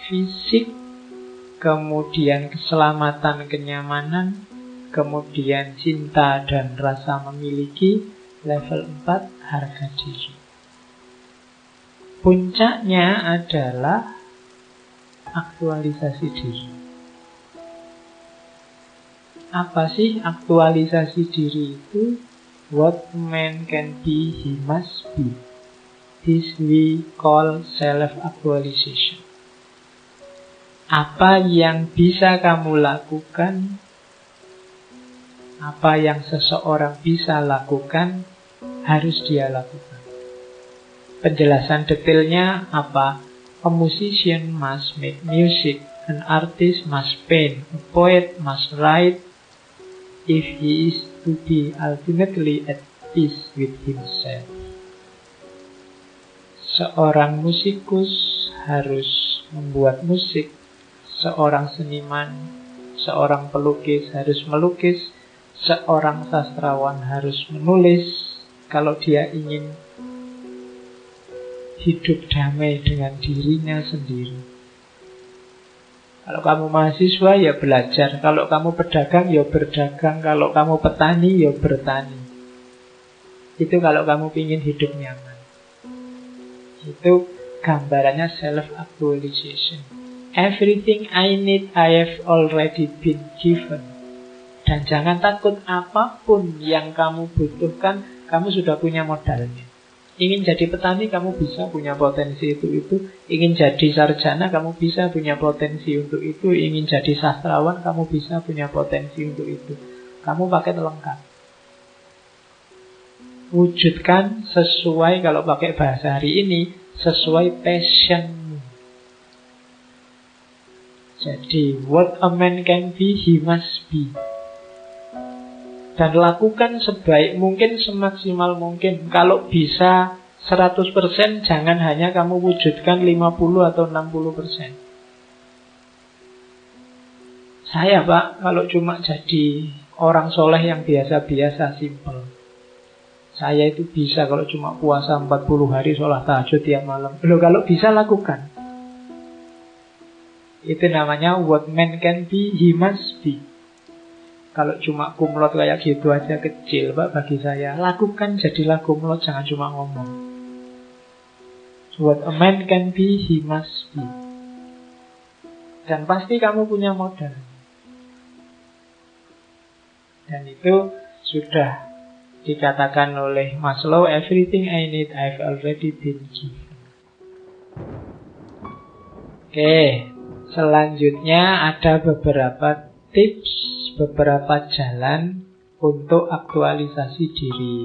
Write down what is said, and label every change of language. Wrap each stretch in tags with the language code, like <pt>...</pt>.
<id>Fisik, kemudian keselamatan, kenyamanan, kemudian cinta dan rasa memiliki. Level 4, harga diri. Puncaknya adalah aktualisasi diri. Apa sih aktualisasi diri itu?</id> <en>What a man can be, he must be. This we call self-actualization.</en> <id>Apa yang bisa kamu lakukan, apa yang seseorang bisa lakukan, harus dia lakukan. Penjelasan detailnya apa?</id> <en>A musician must make music, an artist must paint, a poet must write, if he is to be ultimately at peace with himself.</en> <id>Seorang musikus harus membuat musik, seorang seniman, seorang pelukis harus melukis, seorang sastrawan harus menulis kalau dia ingin hidup damai dengan dirinya sendiri. Kalau kamu mahasiswa ya belajar, kalau kamu pedagang ya berdagang, kalau kamu petani ya bertani. Itu kalau kamu ingin hidup nyaman. Itu gambarannya self-actualization.</id> <en>Everything I need I have already been given.</en> <id>Dan jangan takut, apapun yang kamu butuhkan, kamu sudah punya modalnya. Ingin jadi petani, kamu bisa punya potensi itu. Ingin jadi sarjana, kamu bisa punya potensi untuk itu. Ingin jadi sastrawan, kamu bisa punya potensi untuk itu. Kamu paket lengkap. Wujudkan sesuai, kalau pakai bahasa hari ini, sesuai passionmu.</id> <en>Jadi, what a man can be, he must be.</en> <id>Dan lakukan sebaik mungkin, semaksimal mungkin. Kalau bisa 100%, jangan hanya kamu wujudkan 50 atau 60%. Saya Pak, kalau cuma jadi orang soleh yang biasa-biasa, simple. Saya itu bisa kalau cuma puasa 40 hari, sholat tahajud tiap malam. Loh, kalau bisa lakukan. Itu namanya what man can be, he must be. Kalau cuma kumlot kayak gitu aja kecil Pak bagi saya. Lakukan, jadilah kumlot, jangan cuma ngomong.</id> <en>What a man can be, he must be.</en> <id>Dan pasti kamu punya modal. Dan itu sudah dikatakan oleh Maslow, everything I need I've already been given. Oke, selanjutnya ada beberapa tips, beberapa jalan untuk aktualisasi diri.</id>